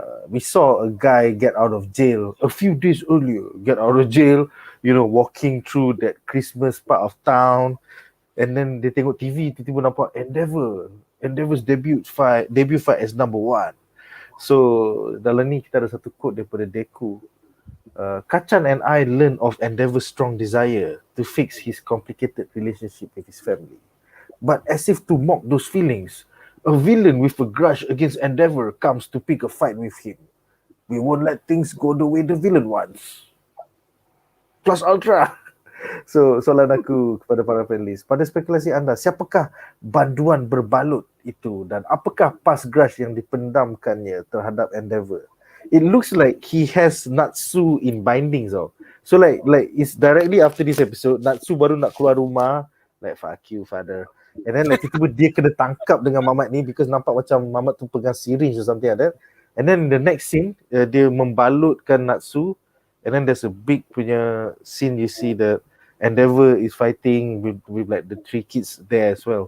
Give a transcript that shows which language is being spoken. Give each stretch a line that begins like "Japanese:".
English: We saw a guy get out of jail a few days earlier, walking through that Christmas part of town, and then dia tengok TV, tiba-tiba nampak Endeavor's debut fight as number 1.
Malay: So dalam ni kita ada satu quote daripada Deku.
English: Kachan and I learned of Endeavor's strong desire to fix his complicated relationship with his family. But as if to mock those feelings, a villain with a grudge against Endeavor comes to pick a fight with him. We won't let things go the way the villain wants. Plus Ultra.
Malay: So soalan aku kepada para panelis, pada spekulasi anda, siapakah banduan berbalut itu dan apakah past grudge yang dipendamkannya terhadap Endeavor?
English: It looks like he has Nadzru in bindings tau. So like it's directly after this episode, Nadzru baru nak keluar rumah, like fuck you father.
Malay: And then like tiba-tiba dia kena tangkap dengan Mamat ni because nampak macam Mamat tu pegang syringe or something like that.
English: And then the next scene, dia membalutkan Nadzru. And then there's a big punya scene, you see that Endeavor is fighting with like the 3 kids there as well.